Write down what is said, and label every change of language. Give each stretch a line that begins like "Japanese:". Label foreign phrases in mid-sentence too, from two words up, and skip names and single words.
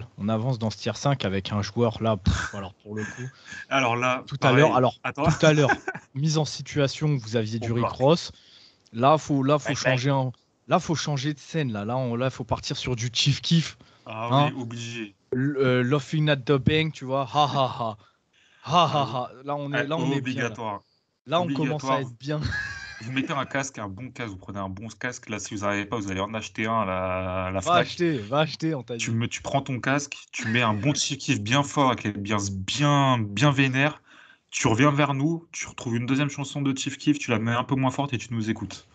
French: On avance dans ce tier 5 avec un joueur là. Alors, pour le coup, Alors là, pareil. Attends. tout à l'heure, mise en situation, vous aviez On du Rick bloque. Ross. Faut
English: Bang, bang.
French: changer faut changer de scène. Faut partir sur du Chief Keef. Ah Hein. oui, obligé.
English: Laughing at the bank,
French: tu vois. Ha ha ha. Ha Ah, ha ha. Là, on est bien là. obligatoire. Là, on commence à Obligatoire. être bien. Vous mettez un casque, un bon casque, vous prenez un bon casque. Là, si vous n'arrivez pas, vous allez en acheter un à la Fnac. Va acheter, on t'a dit. Tu prends ton casque, tu mets un bon kiff bien fort avec les bien vénère. Tu reviens vers nous, tu retrouves une deuxième chanson de Chief Keef, tu la mets un peu moins forte et tu nous écoutes.